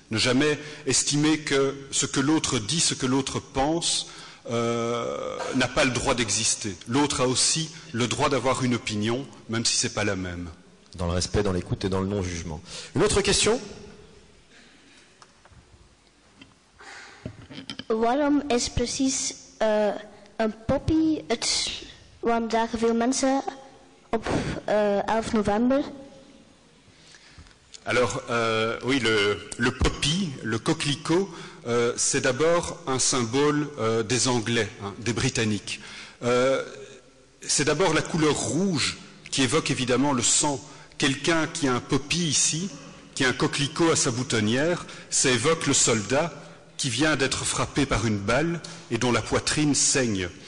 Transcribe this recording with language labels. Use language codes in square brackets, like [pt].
[fr] Ne jamais estimer que ce que l'autre dit, ce que l'autre pense, n'a pas le droit d'exister. L'autre a aussi le droit d'avoir une opinion, même si ce n'est pas la même. Dans le respect, dans l'écoute et dans le non-jugement. Une autre question? [nl] Waarom is precies een poppy waarom dragen veel mensen op 11 november? [fr] Alors, oui, le poppy, le coquelicot, c'est d'abord un symbole des Anglais, des Britanniques. C'est d'abord la couleur rouge qui évoque évidemment le sang. Quelqu'un qui a un poppy ici, qui a un coquelicot à sa boutonnière, ça évoque le soldat qui vient d'être frappé par une balle et dont la poitrine saigne.